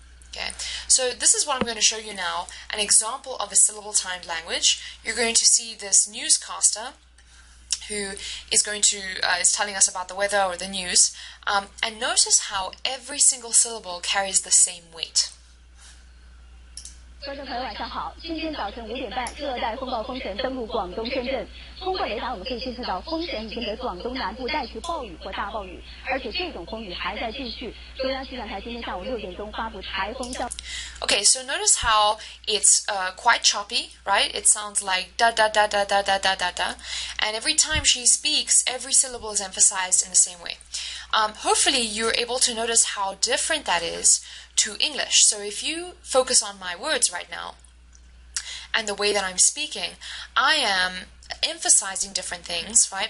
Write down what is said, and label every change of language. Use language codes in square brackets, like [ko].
[en] Okay, so this is what I'm going to show you now, an example of a syllable-timed language. You're going to see this newscaster who is telling us about the weather or the news, and notice how every single syllable carries the same weight. [zh] 观众朋友晚上好，今天早晨5点半，热带风暴风神登陆广东深圳。通过雷达，我们可以侦测到风神已经给广东南部带去暴雨或大暴雨，而且这种风雨还在继续。中央气象台今天下午6点钟发布台风消。 [en] Okay, so notice how it's quite choppy, right? It sounds like da da da da da da da da da, and every time she speaks, every syllable is emphasized in the same way. Hopefully, you're able to notice how different that is to English. So if you focus on my words right now and the way that I'm speaking, I am emphasizing different things, right?